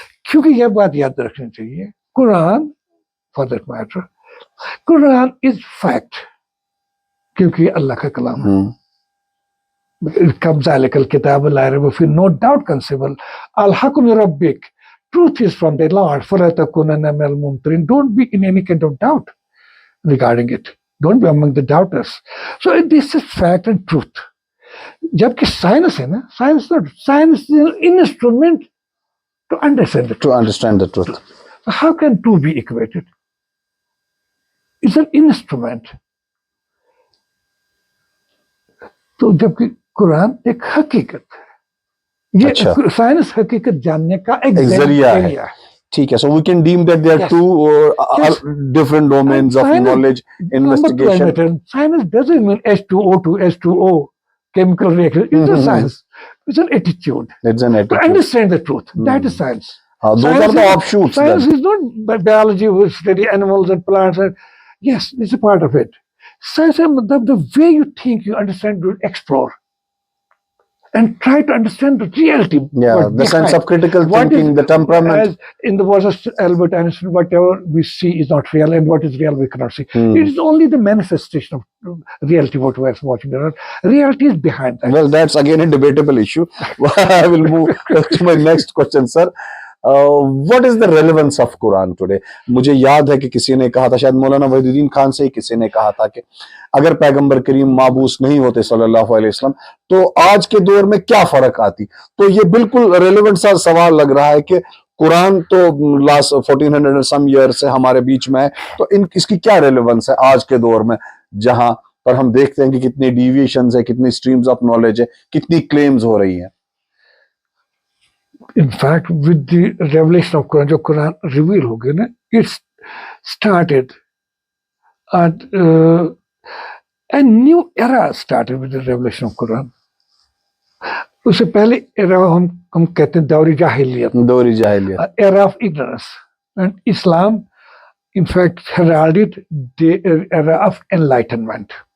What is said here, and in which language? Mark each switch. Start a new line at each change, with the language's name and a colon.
Urdu: کیونکہ یہ بات یاد رکھنی چاہیے, قرآن
English: for that matter,
Urdu: Quran is fact, کیونکہ یہ اللہ کا کلام ہے.
Arabic: ذَلِكَ الْكِتَابُ لَا رَيْبَ فِيهِ,
English: no doubt conceivable.
Arabic: الْحَقُّ مِنْ رَبِّكَ,
English: truth is from the Lord,
Arabic: فَلَا تَكُونَنَّ مِنَ الْمُمْتَرِينَ.
English: Don't be in any kind of doubt regarding it. Don't be among the doubters. So this is fact and truth.
Urdu: جبکہ سائنس ہے نا,
English: Science is an instrument to understand the truth. How can two be equated? It's an instrument.
Urdu: تو جبکہ قرآن ایک حقیقت ہے, یہ science حقیقت جاننے کا ایک ذریعہ ہے. ٹھیک ہے,
English: so we can deem that there are two different domains of knowledge, investigation. Science doesn't mean H2O to H2O chemical reaction. It's a science. It's an attitude. It's an attitude. To understand the truth. That is science. Those are the offshoots. Science is not biology, we study animals and plants. Yes, it's a part of it. Science is the way you think, you understand, you explore. And try to understand the reality. Yeah, the sense of critical thinking, the temperament. As in the words of Albert Einstein, whatever we see is not real, and what is real we cannot see. It is only the manifestation of reality what we are watching around. Reality is behind that. Well, that's again a debatable issue. I will move to my next question, sir. What is the relevance of Quran today?
Urdu: مجھے یاد ہے کہ کسی نے کہا تھا, شاید مولانا وحید الدین خان سے ہی کسی نے کہا تھا کہ اگر پیغمبر کریم مابعوث نہیں ہوتے صلی اللہ علیہ وسلم تو آج کے دور میں کیا فرق آتی. تو یہ بالکل ریلیونٹ سا سوال لگ رہا ہے کہ قرآن تو لاسٹ 1400 سم ایئر سے ہمارے بیچ میں ہے, تو اس کی کیا ریلیونس ہے آج کے دور میں, جہاں پر ہم دیکھتے ہیں کہ کتنی ڈیویشنز ہیں, کتنی اسٹریمز آف نالج ہے, کتنی کلیمز ہو رہی ہیں.
English: In fact, with the revelation of Quran,
Urdu: جو قرآن ریویل ہو گیا نا,
English: it started and a new era started with the revelation of Quran.
Urdu: اس سے پہلے ایرا ہم کہتے ہیں دوری جاہلیت,
English: era of ignorance, and Islam in fact heralded the era of enlightenment.